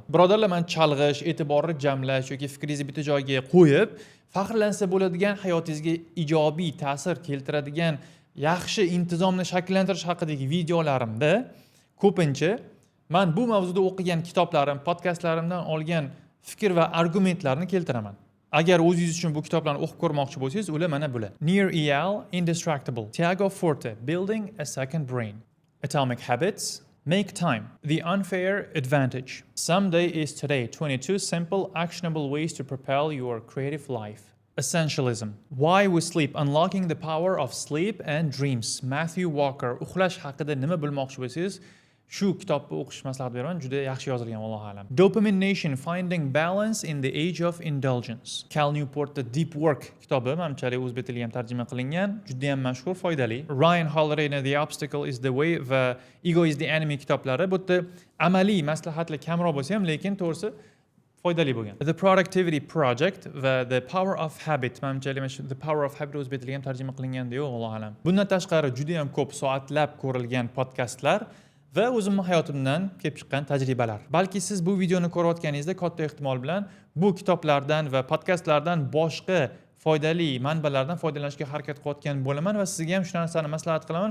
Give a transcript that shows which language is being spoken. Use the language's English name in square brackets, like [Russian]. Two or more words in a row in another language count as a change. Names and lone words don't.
[Uzbek] Birodarlar, men chalg'ish, e'tiborni jamlash yoki fikringizni bitta joyga qo'yib, faxrlansa bo'ladigan hayotingizga ijobiy ta'sir keltiradigan yaxshi intizomni shakllantirish haqidagi videolarimda ko'pincha men bu mavzuda o'qigan kitoblarim, podkastlarimdan olgan fikr va argumentlarni keltiraman. Agar o'zingiz uchun bu kitoblarni o'qib ko'rmoqchi bo'lsangiz, ular mana bular. Nir Eyal, Indestructible, Tiago Forte, Building a Second Brain, Atomic Habits, Make Time, The Unfair Advantage, Someday is Today, 22 Simple, Actionable Ways to Propel Your Creative Life. Essentialism. Why we sleep. Unlocking the power of sleep and dreams. Matthew Walker. Uxlash haqida nima bilmoqchi bo'lsangiz, shu kitobni o'qish maslahat beraman. Juda yaxshi yozilgan, [Arabic] الله أعلم. [Uzbek] Dopamine Nation. Finding Balance in the Age of Indulgence. Cal Newport'da Deep Work kitobi, menimchalik o'zbek tiliga ham tarjima qilingan, juda ham mashhur, foydali. Ryan Holiday'ning The Obstacle is the Way va Ego is the Enemy kitoblari bu yerda amaliy maslahatlar kamroq bo'lsa ham, lekin to'g'risi foydali bo'lgan. The Productivity Project va The Power of Habit. Menimcha The Power of Habit o'zbek tiliga ham tarjima qilingan deyo, [Arabic] الله أعلم. [Uzbek] Bundan tashqari juda ham ko'p soatlab ko'rilgan podkastlar va o'zimning hayotimdan kelib chiqqan tajribalar. Balki siz bu videoni ko'rayotganingizda katta ehtimol bilan bu kitoblardan va podkastlardan boshqa foydali manbalardan foydalanishga harakat qilayotgan bo'laman va sizga ham shu narsani maslahat qilaman.